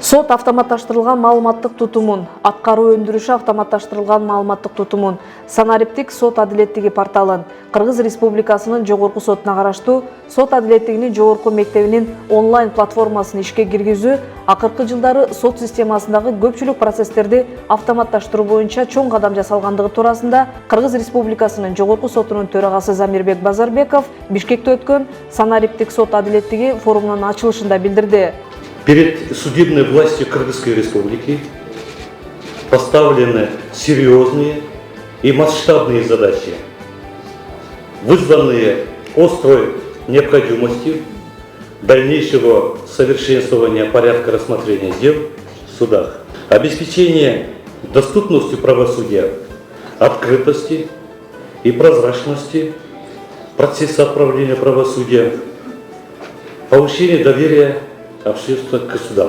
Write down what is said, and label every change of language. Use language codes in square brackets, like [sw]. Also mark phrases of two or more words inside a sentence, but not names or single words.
[ky] Сот автоматташтырылган маалыматтык тутумун, аткаруу өндүрүшү автоматташтырылган маалыматтык тутумун, санариптик сот адилеттиги порталын, Кыргыз Республикасынын жогорку сотуна караштуу сот адилеттигинин жогорку мектебинин онлайн платформасын ишке киргизүү акыркы жылдары сот системасындагы көпчүлүк процесстерди автоматташтыруу боюнча чоң кадам жасалгандыгы туурасында Кыргыз Республикасынын жогорку сотунун төрагасы Замирбек Базарбеков Бишкекте өткөн санариптик сот адилеттиги форумунун ачылышында билдирди. [ru] Перед судебной властью Кыргызской Республики поставлены серьезные и масштабные задачи, вызванные острой необходимостью дальнейшего совершенствования порядка рассмотрения дел в судах, обеспечение доступностью правосудия, открытости и прозрачности процесса отправления правосудия, повышение доверия общества к судам.